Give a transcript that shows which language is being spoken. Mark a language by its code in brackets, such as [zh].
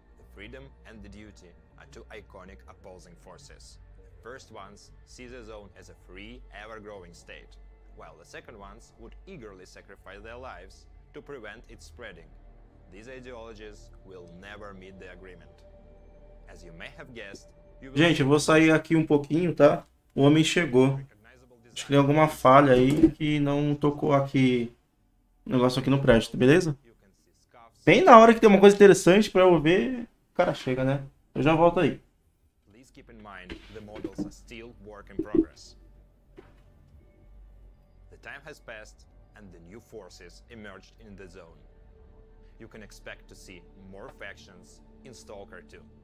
[en] The freedom and the duty are two iconic opposing forces. The first ones see the zone as a free, ever-growing state, while the second ones would eagerly sacrifice their lives to prevent its spreading. These ideologies will never meet the agreement. As you may have guessed, you will... [pt] Gente, eu vou sair aqui um pouquinho, tá? O homem chegou. Acho que tem alguma falha aí que não tocou aqui. O negócio aqui no prédio, beleza? Bem na hora que tem uma coisa interessante pra eu ver, o cara chega, né? Eu já volto aí. [en] Please keep in mind the models are still work in progress. The time has passed and the new forces emerged in the zone. You can expect to see more factions in Stalker 2.